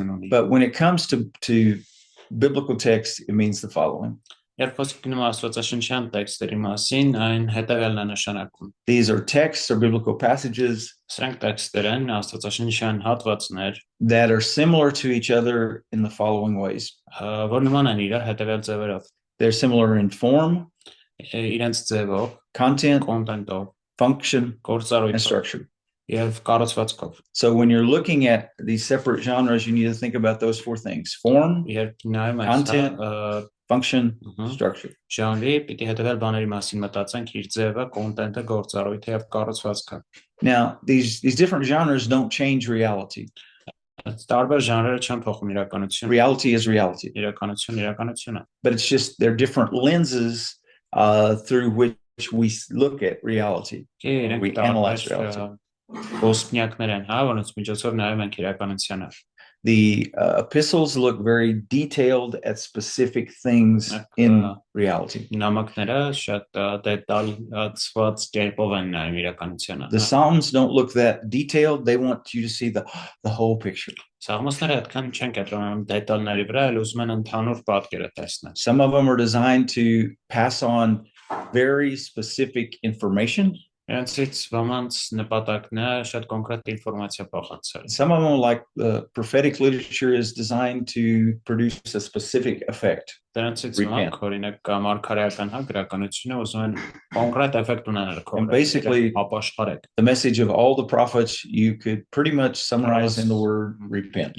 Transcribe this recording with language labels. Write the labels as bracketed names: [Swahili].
[English] But when it comes to biblical text, it means the following. [Armenian] Երբ խոսք գնում աստվածաշնչյան տեքստերի մասին, այն հետևյալն է նշանակում։ [English] These are texts or biblical passages [Armenian] Սրանք տեքստեր են, աստվածաշնչյան հատվածներ, [English] that are similar to each other in the following ways. [Armenian] Որ նման են իրար հետևյալ ձևերով։ [English] They're similar in form, [Armenian] Իրենց ձևով, [English] content, [Armenian] կոնտենտով, [English] function, and [Armenian] գործառույթով [English] structure. [Armenian] եւ կառուցվածքով։ [English] So when you're looking at these separate genres, you need to think about those four things: form, [Armenian] Երբ նայում [English] content, [Armenian] ես [English] function, structure. [Armenian] Ժանրի, պիտի հետևյալ բաների մասին մտածենք՝ իր ձևը, կոնտենտը, գործառույթը եւ կառուցվածքը։ [English] Now, these different genres don't change reality. [Armenian] Տարբեր ժանրերը չեն փոխում իրականությունը։ [English] Reality is reality. [Armenian] Իրականություն է։ [English] But it's just they're different lenses through which we look at reality. We analyze reality. [Armenian] Ոսպնյակներ են, հա, որոնց միջոցով նայում ենք իրականությանը։ [English] The epistles look very detailed at specific things in reality. [Armenian] Նամակները շատ դետալացված կերպով են նայում իրականությանը։ [English] The Psalms don't look that detailed. They want you to see the whole picture. [Armenian] Սաղմոսները այդքան չեն կենտրոնանում դետալների վրա, այլ ուզում են ընդհանուր պատկերը տեսնել։ [English] Some of them are designed to pass on very specific information. [Armenian] Նրանցից ոմանց նպատակն է շատ կոնկրետ ինֆորմացիա փոխանցել։ [English] Some of them, like the prophetic literature, is designed to produce a specific effect. [Armenian] Դրանցից ոմանք, օրինակ, մարգարեական գրականությունը ուզում են կոնկրետ էֆեկտ ունենալ։ [English] And basically, [Armenian] ապաշխարեք։ [English] the message of all the prophets you could pretty much summarize in the word repent.